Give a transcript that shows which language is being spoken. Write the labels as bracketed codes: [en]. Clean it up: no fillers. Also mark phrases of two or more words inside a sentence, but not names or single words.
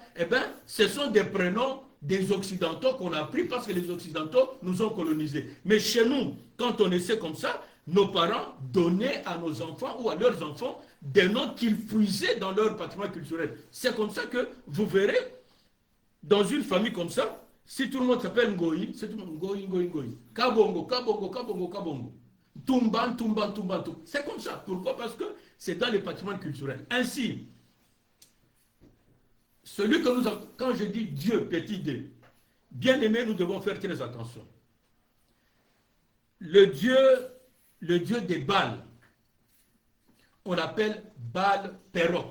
[fr] Eh bien, ce sont des prénoms des Occidentaux qu'on a pris parce que les Occidentaux nous ont colonisés. Mais chez nous, quand on essaie comme ça, nos parents donnaient à nos enfants ou à leurs enfants des noms qu'ils puisaient dans leur patrimoine culturel. C'est comme ça que vous verrez, dans une famille comme ça, si tout le monde s'appelle Ngoyi, c'est tout le monde Ngoyi, Ngoyi, Ngoyi. Kabongo, Kabongo, Kabongo, Kabongo. Tumban, Tumban, Tumban, Tumban. C'est comme ça. Pourquoi? Parce que c'est dans les patrimoines culturels. Ainsi, celui que nous avons, quand je dis Dieu, petit D, bien aimé, nous devons faire très attention. Le Dieu des Baals, on l'appelle Baal Perok.